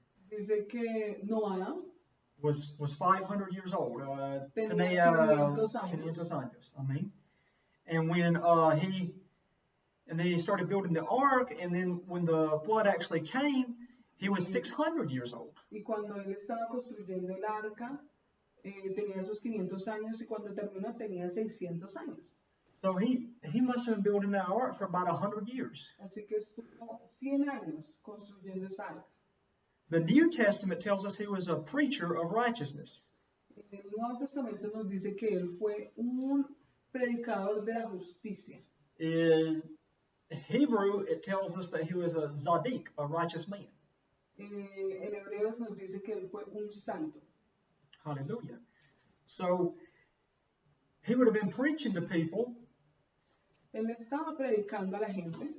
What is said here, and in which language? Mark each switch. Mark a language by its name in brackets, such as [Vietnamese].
[Spanish] Dice que Noah [English] Was 500 years old. [Spanish] Tenía 500 años. 500 años. Amén. [English] And when and then he started building the ark, and then when the flood actually came, he was 600 years old. [Spanish] y cuando él estaba construyendo el arca tenía esos 500 años y cuando terminó tenía 600 años. [English] So he must have been building that ark for about 100 years. [Spanish] Así que estuvo 100 años construyendo esa arca. [English] The New Testament tells us he was a preacher of righteousness. [Spanish] En el Nuevo Testamento nos dice que él fue un predicador de la justicia. [English] In Hebrew, it tells us that he was a Zadik, a righteous man. [Spanish] En hebreo nos dice que él fue un santo. Hallelujah. [English] So he would have been preaching to people [Spanish] Él estaba predicando a la gente